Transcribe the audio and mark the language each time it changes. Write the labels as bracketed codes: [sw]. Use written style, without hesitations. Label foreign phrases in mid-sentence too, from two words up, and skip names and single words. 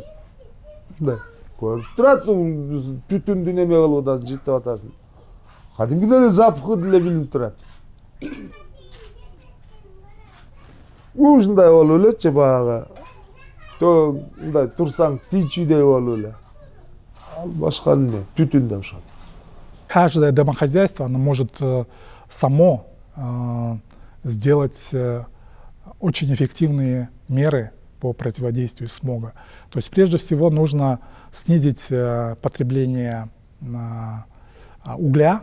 [ky] Мындай көрүп турат, түтүндү неме кылып атасың, жыртып атасың. Кадимкидей эле запахы деле билинип турат. Ушундай болуп элечи баягы. Мындай турсаң тийчүдөй болуп эле. Ал башка эмне, түтүн да ошол. [ru] Каждое домохозяйство оно может само сделать очень эффективные меры по противодействию смога. То есть прежде всего нужно снизить потребление угля.